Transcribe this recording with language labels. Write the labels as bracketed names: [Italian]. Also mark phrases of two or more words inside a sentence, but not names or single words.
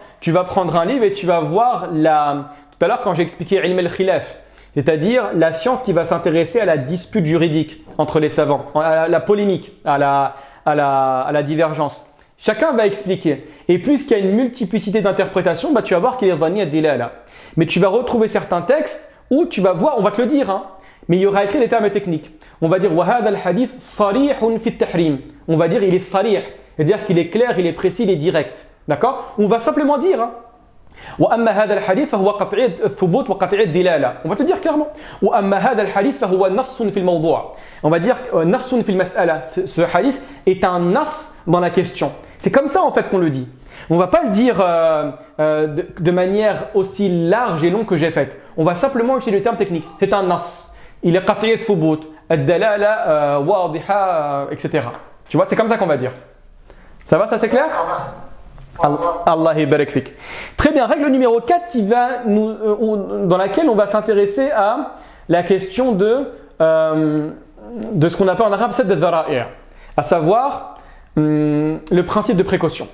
[French] Tu vas prendre un livre et tu vas voir tout à l'heure quand j'ai expliqué [Arabic] علم الخلاف, [French] c'est-à-dire la science qui va s'intéresser à la dispute juridique entre les savants, à la polémique, à la divergence. Chacun va expliquer. Et puisqu'il y a une multiplicité d'interprétations, tu vas voir qu'il est [Arabic] ظني الدلالة. [French] Mais tu vas retrouver certains textes où tu vas voir, on va te le dire, hein, mais il y aura écrit des termes techniques. On va dire [Arabic] وهذا الحديث صريح في التحريم. [French] On va dire il est sarih, c'est-à-dire qu'il est clair, il est précis, il est direct. D'accord? On va simplement dire hein, [Arabic] وأما هذا الحديث فهو قطعي الثبوت وقطعي الدلالة. [French] On va te le dire clairement. [Arabic] وأما هذا الحديث فهو نص في الموضوع'. [French] On va dire [Arabic] نص في المسألة. [French] Ce hadith est un nas dans la question. C'est comme ça en fait qu'on le dit. On ne va pas le dire de manière aussi large et longue que j'ai faite. On va simplement utiliser le terme technique. C'est un nas. Il est [Arabic] قطعي الثبوت، الدلالة واضحة, [French] etc. Tu vois, c'est comme ça qu'on va dire. Ça va, ça c'est clair? [Arabic] الله بارك فيك. [French] Très bien, règle numéro 4 dans laquelle on va s'intéresser à la question de ce qu'on appelle en arabe [Arabic] سد الذرائع', [French] à savoir le principe de précaution.